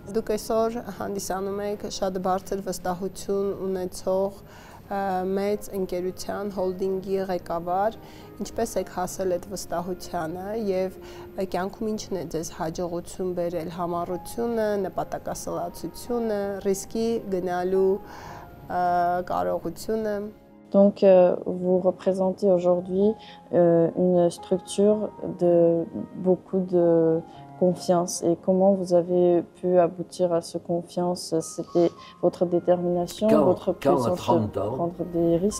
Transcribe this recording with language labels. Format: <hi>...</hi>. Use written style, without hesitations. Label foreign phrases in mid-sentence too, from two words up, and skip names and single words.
<hy>Դուք այսօր հանդիսանում եք շատ բարձր վստահություն ունեցող մեծ ընկերության հոլդինգի ղեկավար, ինչպես եք հասել այդ վստահությանը եւ կյանքում ինչն է ձեզ հաջողություն բերել, համառությունը, նպատակասլացությունը, ռիսկի գնալու կարողությունը։</hy> <fr>Donc, vous représentez aujourd'hui une structure de beaucoup de confiance. Et comment vous avez pu aboutir à cette confiance? C'était votre détermination, votre puissance de prendre des risques?</fr>